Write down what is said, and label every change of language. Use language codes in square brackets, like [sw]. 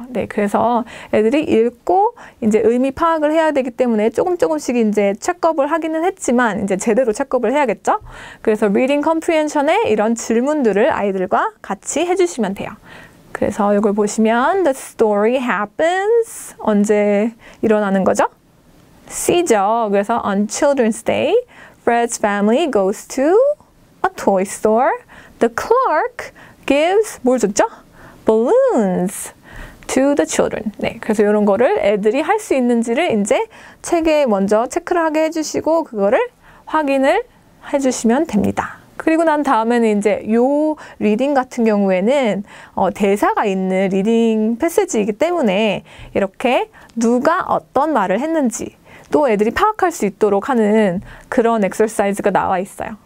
[ko] 네, 그래서 애들이 읽고 이제 의미 파악을 해야 되기 때문에 조금씩 이제 체크업을 하기는 했지만 이제 제대로 체크업을 해야겠죠. 그래서 reading comprehension에 이런 질문들을 아이들과 같이 해주시면 돼요. 그래서 이걸 보시면 [en] the story happens [ko] 언제 일어나는 거죠? C죠. 그래서 [en] on Children's Day, Fred's family goes to a toy store. The clerk gives [ko] 뭘 줬죠? [en] Balloons to the children. [ko] 네, 그래서 이런 거를 애들이 할 수 있는지를 이제 책에 먼저 체크를 하게 해주시고 그거를 확인을 해주시면 됩니다. 그리고 난 다음에는 이제 요 리딩 같은 경우에는 대사가 있는 리딩 패시지이기 때문에 이렇게 누가 어떤 말을 했는지 또 애들이 파악할 수 있도록 하는 그런 엑서사이즈가 나와 있어요.